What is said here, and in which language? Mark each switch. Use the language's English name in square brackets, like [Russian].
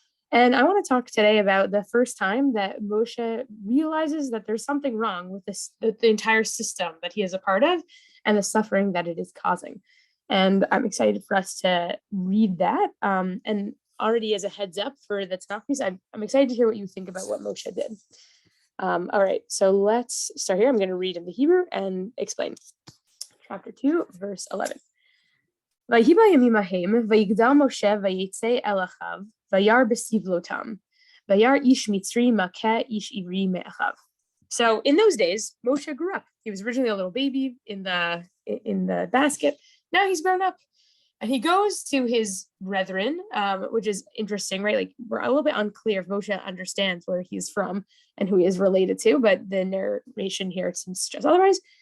[English] And I want to talk today about the first time that Moshe realizes that there's something wrong with the entire system that he is a part of and the suffering that it is causing. And I'm excited for us to read that. And already as a heads up for the Tanakh piece, I'm excited to hear what you think about what Moshe did. All right, so let's start here. I'm going to read in the Hebrew and explain. Chapter 2, verse 11. [Hebrew] ויהי בימים ההם, ויגדל משה ויצא אל אחיו, וירא בסבלותם, וירא איש מצרי מכה איש עברי מאחיו. [English] So in those days, Moshe grew up. He was originally a little baby in the basket. Now he's grown up. And he goes to his brethren, which is interesting, right? Like, we're a little bit unclear if Moshe understands where he's from and who he is related to, but the narration here seems to suggest otherwise.